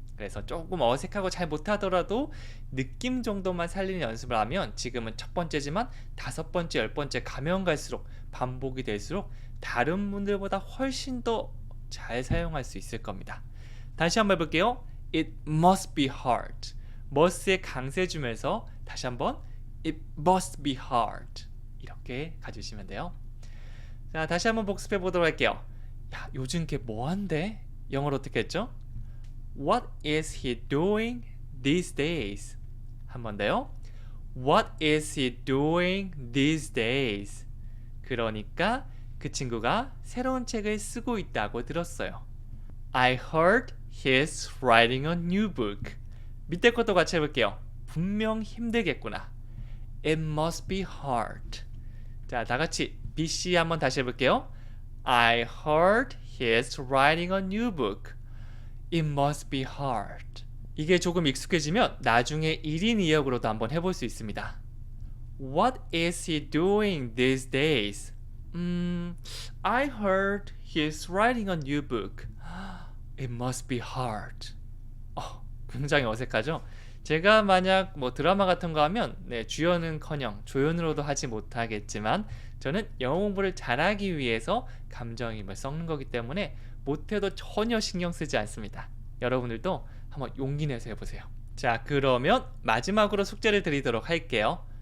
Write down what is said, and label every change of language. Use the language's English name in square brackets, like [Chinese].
[Korean] 그래서 조금 어색하고 잘 못하더라도 느낌 정도만 살리는 연습을 하면 지금은 첫 번째지만 5번째, 10번째 가면 갈수록 반복이 될수록 다른 분들보다 훨씬 더 잘 사용할 수 있을 겁니다. 다시 한번 해볼게요. [English] It must be hard. [Korean] must에 강세 주면서 다시 한번 [English] It must be hard. [Korean] 이렇게 가주시면 돼요. 자, 다시 한번 복습해 보도록 할게요. 야, 요즘 걔 뭐한대? 영어로 어떻게 했죠? [English] What is he doing these days? [Korean] 한 번 더요. [English] What is he doing these days? [Korean] 그러니까 그 친구가 새로운 책을 쓰고 있다고 들었어요. [English] I heard he's writing a new book. [Korean] 밑에 것도 같이 해볼게요. 분명 힘들겠구나. [English] It must be hard. [Korean] 자, 다 같이 BC 한번 다시 해볼게요. [English] I heard he's writing a new book. It must be hard. [Korean] 이게 조금 익숙해지면 나중에 1인 2역으로도 한번 해볼 수 있습니다. [English] What is he doing these days? I heard he's writing a new book. It must be hard. [Korean] 굉장히 어색하죠? 제가 만약 뭐 드라마 같은 거 하면 주연은커녕 조연으로도 하지 못하겠지만 저는 영어 공부를 잘하기 위해서 감정이입을 섞는 거기 때문에 못해도 전혀 신경 쓰지 않습니다. 여러분들도 한번 용기 내서 해보세요. 자, 그러면 마지막으로 숙제를 드리도록 할게요.